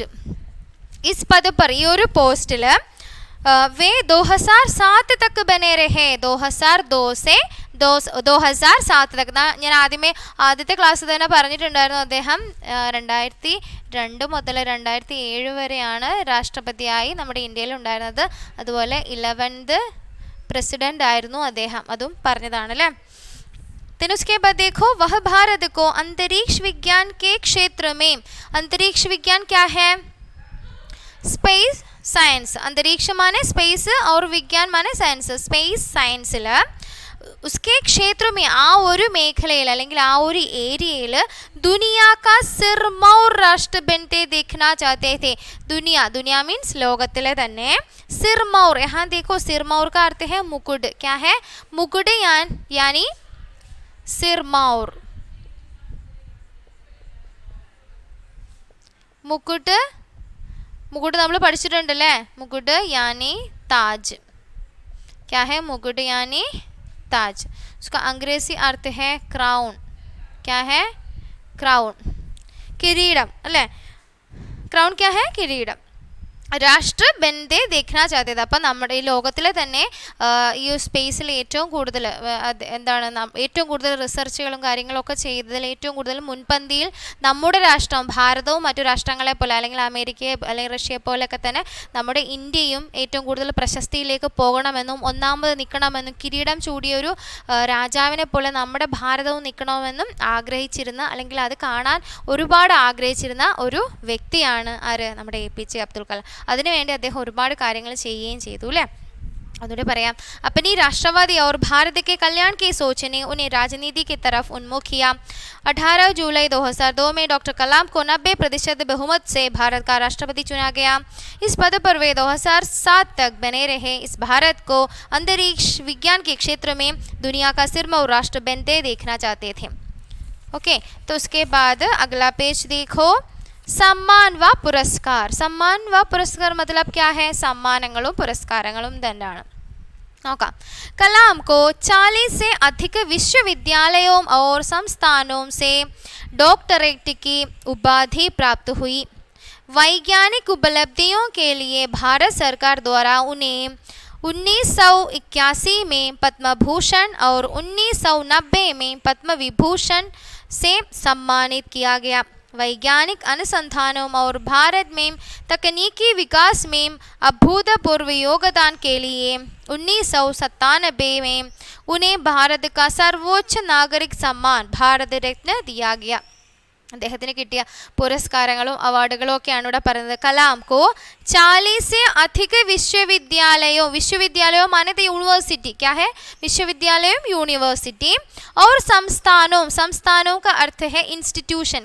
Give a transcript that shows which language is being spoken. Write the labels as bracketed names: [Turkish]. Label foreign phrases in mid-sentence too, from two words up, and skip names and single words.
[Hindi] इस पद पर, [Malayalam] ഈ ഒരു പോസ്റ്റിൽ [Hindi] वे 2007 तक बने रहे, 2002 से 2007 तक. [Malayalam] ഞാൻ ആദ്യത്തെ ക്ലാസ് തന്നെ പറഞ്ഞിട്ടുണ്ടായിരുന്നു, അദ്ദേഹം 2002 മുതൽ 2007 വരെയാണ് രാഷ്ട്രപതിയായി നമ്മുടെ ഇന്ത്യയിൽ ഉണ്ടായിരുന്നത്. അതുപോലെ 11th പ്രസിഡന്റ് ആയിരുന്നു അദ്ദേഹം, അതും പറഞ്ഞതാണ് അല്ലേ. [Hindi] then उसके बाद देखो, वह भारत को अंतरिक्ष विज्ञान के क्षेत्र में, अंतरिक्ष विज्ञान क्या है, स्पेस साइंस. अंतरिक्ष माने स्पेस और विज्ञान माने साइंस. स्पेस साइंसिल उसके क्षेत्र में [Malayalam] ആ ഒരു മേഖലയിൽ അല്ലെങ്കിൽ ആ ഒരു ഏരിയയിൽ [Hindi] दुनिया का सिरमौर राष्ट्र बनते देखना चाहते थे. दुनिया, दुनिया मीन्स [Malayalam] ലോകത്തിലെ തന്നെ [Hindi] सिरमौर. यहाँ देखो सिरमौर का अर्थ है मुकुट. क्या है? मुकुट यानी सिरमौर. मुकुट, मुकुट [Malayalam] നമ്മൾ പഠിച്ചിട്ടുണ്ടല്ലേ. [Hindi] मुकुट यानी ताज. क्या है? मुकुट यानी ताज. उसका अंग्रेजी अर्थ है क्राउन. क्या है? क्राउन, [Malayalam] किरीടം അല്ലേ. [Hindi] ക്രൗൺ क्या है? കിരീടം. राष्ट्र बनते देखना चाहते थे. [Malayalam] അപ്പം നമ്മുടെ ഈ ലോകത്തിലെ തന്നെ ഈ സ്പേസിൽ ഏറ്റവും കൂടുതൽ എന്താണ് ഏറ്റവും കൂടുതൽ റിസർച്ചുകളും കാര്യങ്ങളൊക്കെ ചെയ്തതിൽ ഏറ്റവും കൂടുതൽ മുൻപന്തിയിൽ നമ്മുടെ രാഷ്ട്രം ഭാരതവും മറ്റു രാഷ്ട്രങ്ങളെ പോലെ അല്ലെങ്കിൽ അമേരിക്കയെ അല്ലെങ്കിൽ റഷ്യയെ പോലെയൊക്കെ തന്നെ നമ്മുടെ ഇന്ത്യയും ഏറ്റവും കൂടുതൽ പ്രശസ്തിയിലേക്ക് പോകണമെന്നും ഒന്നാമത് നിൽക്കണമെന്നും കിരീടം ചൂടിയൊരു രാജാവിനെ പോലെ നമ്മുടെ ഭാരതവും നിൽക്കണമെന്നും ആഗ്രഹിച്ചിരുന്ന അല്ലെങ്കിൽ അത് കാണാൻ ഒരുപാട് ആഗ്രഹിച്ചിരുന്ന ഒരു വ്യക്തിയാണ് ആര്? നമ്മുടെ APJ അബ്ദുൽ കലാം. അതിനുവേണ്ടി അദ്ദേഹം ഒരുപാട് കാര്യങ്ങൾ ചെയ്യുകയും ചെയ്തു അല്ലേ. അതുകൂടെ പറയാം. [Hindi] अपनी राष्ट्रवादी और भारत के कल्याण की सोच ने उन्हें राजनीति की तरफ उन्मुख किया. 18 जुलाई 2002 में डॉक्टर कलाम को 90% बहुमत से भारत का राष्ट्रपति चुना गया. इस पद पर वे 2007 तक बने रहे. इस भारत को अंतरिक्ष विज्ञान के क्षेत्र में दुनिया का सिरमौर राष्ट्र बनते देखना चाहते थे. ओके, तो उसके बाद अगला पेज देखो. सम्मान व पुरस्कार. सम्मान व पुरस्कार मतलब क्या है? [Malayalam] सम्मानങ്ങളും പുരസ്കാരങ്ങളും തന്നെയാണ്. നോക്കാം. [Hindi] कलाम को 40 से अधिक विश्वविद्यालयों और संस्थानों से डॉक्टरेट की उपाधि प्राप्त हुई. वैज्ञानिक उपलब्धियों के लिए भारत सरकार द्वारा उन्हें 1981 में पद्म भूषण और 1990 में पद्म विभूषण से सम्मानित किया गया. वैज्ञानिक अनुसंधानों और भारत में तकनीकी विकास में अभूतपूर्व योगदान के लिए 1997 में उन्हें भारत का सर्वोच्च नागरिक सम्मान भारत रत्न दिया गया. [Malayalam] അദ്ദേഹത്തിന് കിട്ടിയ പുരസ്കാരങ്ങളും അവാർഡുകളും ഒക്കെയാണ് ഇവിടെ പറയുന്നത്. [Hindi] कलाम को 40 से अधिक विश्वविद्यालयों माने तो यूनिवर्सिटी. क्या है? विश्वविद्यालय यूनिवर्सिटी. और संस्थानों का अर्थ है इंस्टीट्यूशन.